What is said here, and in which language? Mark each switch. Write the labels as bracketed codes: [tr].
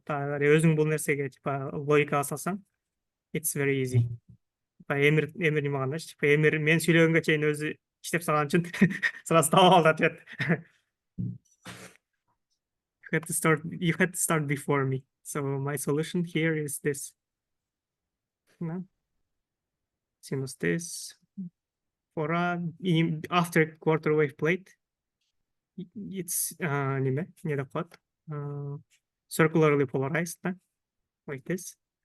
[ky] Өзүң бул нерсеге типа логикага салсаң, [en] it's very easy. [ky] Типа Эмир неме кылганда, типа Эмир мен сүйлөгөнгө чейин өзү иштеп салган үчүн сразу таап алды ответ. [en] You had to start before me. So my solution here is this. No? Sinus this for after quarter wave plate, it's circularly polarized, like this.